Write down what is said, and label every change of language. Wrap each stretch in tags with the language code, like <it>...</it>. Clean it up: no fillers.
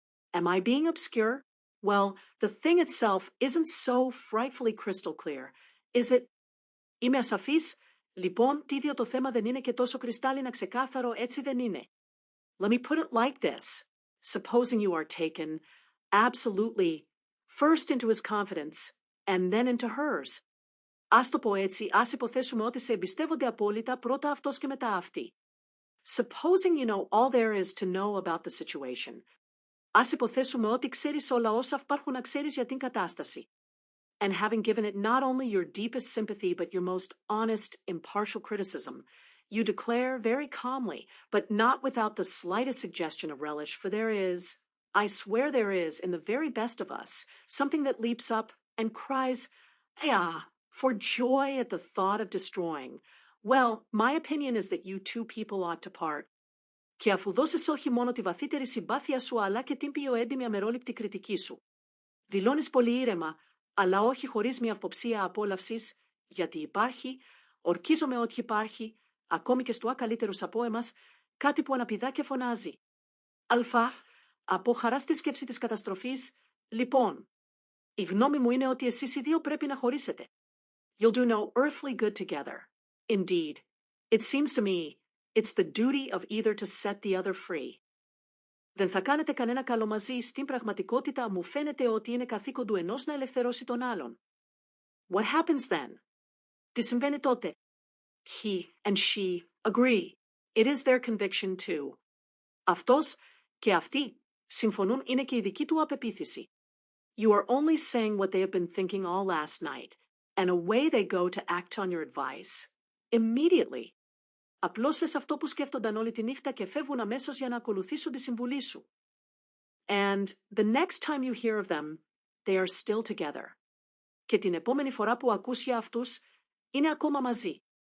<en>Am I being obscure? Well, the thing itself isn't so frightfully crystal clear, is it?</en> <el>Είμαι ασαφής? Λοιπόν, τι ίδιο το θέμα δεν είναι και τόσο κρυστάλλινα ξεκάθαρο, έτσι δεν είναι.</el> <en>Let me put it like this. Supposing you are taken absolutely first into his confidence and then into hers.</en> <el>Ας το πω έτσι, ας υποθέσουμε ότι σε εμπιστεύονται απόλυτα πρώτα αυτός και μετά αυτή.</el> <en>Supposing you know all there is to know about the situation.</en> <el>Ας υποθέσουμε ότι ξέρεις όλα όσα υπάρχουν να ξέρεις για την κατάσταση.</el> <en>And having given it not only your deepest sympathy but your most honest, impartial criticism, you declare very calmly, but not without the slightest suggestion of relish, for there is, I swear there is, in the very best of us, something that leaps up and cries, "Ah!" for joy at the thought of destroying. Well, my opinion is that you two people ought to part.</en> <el>Και αφού δώσεις όχι μόνο τη βαθύτερη συμπάθεια σου, αλλά και την πιο έντιμη αμερόληπτη κριτική σου. Δηλώνεις πολύ ήρεμα, αλλά όχι χωρίς μια αποψία απόλαυσης, γιατί υπάρχει, ορκίζομαι ότι υπάρχει, ακόμη και στο ακαλύτερους από εμάς, κάτι που αναπηδά και φωνάζει. Αλφα, από χαρά στη σκέψη της καταστροφής, λοιπόν, η γνώμη μου είναι ότι εσείς οι δύο πρέπει να χωρίσετε.</el> <en>You'll do no earthly good together. Indeed, it seems to me it's the duty of either to set the other free.</en> <el>Δεν θα κάνετε κανένα καλό μαζί. Στην πραγματικότητα μου φαίνεται ότι είναι καθήκον του ενός να ελευθερώσει τον άλλον.</el> <en>What happens then?</en> <el>Τι συμβαίνει τότε?</el> <en>He and she agree. It is their conviction too.</en> <el>Αυτός και αυτή συμφωνούν, είναι και η δική του απεποίθηση.</el> <en>You are only saying what they have been thinking all last night, and away they go to act on your advice. Immediately.</en> <el>Απλώς λες αυτό που σκέφτονταν όλη τη νύχτα και φεύγουν αμέσως για να ακολουθήσουν τη συμβουλή σου.</el> <en>And the next time you hear of them, they are still together.</en> <el>Και την επόμενη φορά που ακούς για αυτούς, είναι ακόμα μαζί.</el>